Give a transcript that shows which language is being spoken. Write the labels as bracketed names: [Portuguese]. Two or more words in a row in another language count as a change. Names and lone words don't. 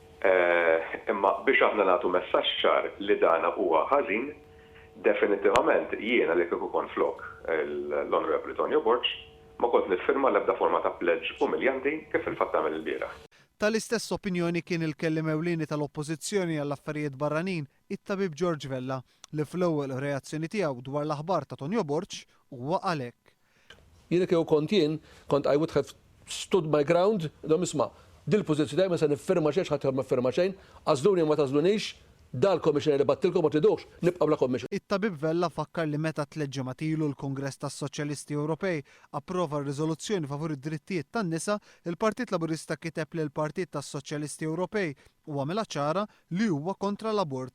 [Maltese] Imma biex aħna nagħtu messaġġ ċar li dana huwa ħażin, definitivament jiena li kieku kon flok l-Onorevoli Tonio Borg ma kont nifirma l-ebda forma ta' pledge umiljanti kif il-fatt tagħmel il-bieraħ. Tal-istess opinjoni kien il-kellim ewlieni tal-Oppożizzjoni għall-affarijiet barranin, it-tabib George Vella, li fl-ewwel reazzjoni tiegħu dwar l-aħbar ta' Tonio Borg huwa għalhekk. Jiena kieku kont [English] I would have stood my ground, [Maltese] isma' dil-pożizzjoni ma se nifferma xejn ħadd ma firma xejn, għażluni ma tażlunix, dal-Commissioner li battilkom ma tridux nibqa' bla Commission. It-tabib Vella fakkar li meta tleġġemat ilu l-Kongress tas-Soċjalisti Ewropej approva r-riżoluzzjoni favur id-drittijiet tan-nisa, il-Partit Laburista kiteb li l-Partit tas-Soċjalisti Ewropej u għamilha ċara li huwa kontra l-abort.